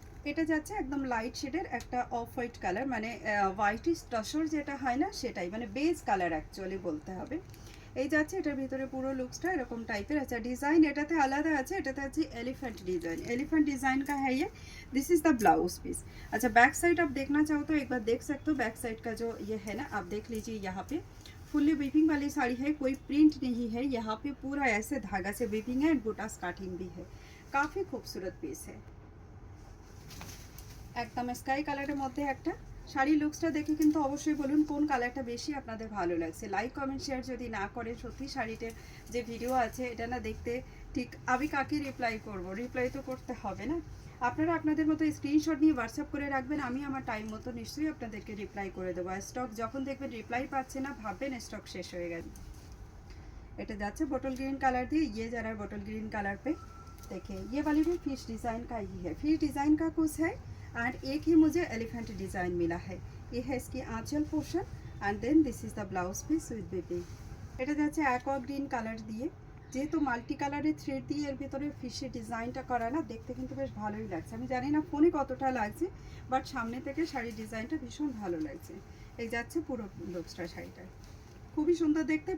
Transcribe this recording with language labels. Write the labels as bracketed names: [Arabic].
[Bangla] এটা যাচ্ছে একদম লাইট শেডের একটা অফ হোয়াইট কালার, মানে হোয়াইটিশ টসর যেটা হয় না সেটাই, মানে বেজ কালার অ্যাকচুয়ালি বলতে হবে। এই যাচ্ছে এটার ভিতরে পুরো লুকসটা এরকম টাইপের আছে। ডিজাইন এটাতে আলাদা আছে, এটাতে আছে एलिफेंट डिजाइन। [Hindi] एलिफेंट डिजाइन का है ये। [English] This is the blouse piece. [Hindi] अच्छा, बैक साइड आप देखना चाहो तो एक बार देख सकते हो। बैक साइड का जो ये है ना, आप देख लीजिए, यहाँ पे फुल्ली वीविंग वाली साड़ी है, कोई प्रिंट नहीं है। यहाँ पे पूरा ऐसे धागा से वीविंग है, बूटा स्कार्टिंग भी है। काफ़ी खूबसूरत पीस है। [Bangla] একদম স্কাই কালারের মধ্যে একটা শাড়ি। লুকসটা দেখে কিন্তু অবশ্যই বলুন কোন কালারটা বেশি আপনাদের ভালো লাগছে। লাইক কমেন্ট শেয়ার যদি না করেন, সত্যি শাড়িটার যে ভিডিও আছে এটা না দেখতে ঠিক আমি কাকে রিপ্লাই করব, রিপ্লাই তো করতে হবে না। আপনারা আপনাদের মতো স্ক্রিনশট নিয়ে হোয়াটসঅ্যাপ করে রাখবেন, আমি আমার টাইম মতো নিশ্চয়ই আপনাদেরকে রিপ্লাই করে দেবো। আর স্টক যখন দেখবেন রিপ্লাই পাচ্ছে না, ভাববেন স্টক শেষ হয়ে গেছে। এটা যাচ্ছে বটল গ্रीन कलर দিয়ে, [Hindi] ये जरा बॉटल ग्रीन कलर पे देखिए, ये वाली भी फिश डिज़ाइन का ही है। फिश डिज़ाइन का कुछ है एंड एक ही मुझे एलिफेंट डिज़ाइन मिला है। ये है इसकी आंचल portion [English] And then this is the blouse piece with baby. [Bangla] এটা যাচ্ছে অ্যাকোয়া গ্রিন কালার দিয়ে, যেহেতু মাল্টি কালারের থ্রেড দিয়ে এর ভিতরে ফিশের ডিজাইনটা করা না, দেখতে কিন্তু বেশ ভালোই লাগছে। আমি জানি না ফোনে কতটা লাগছে, বাট সামনে থেকে শাড়ির ডিজাইনটা ভীষণ ভালো লাগছে। এই যাচ্ছে পুরো লুকসটা শাড়িটার, খুবই সুন্দর দেখতে।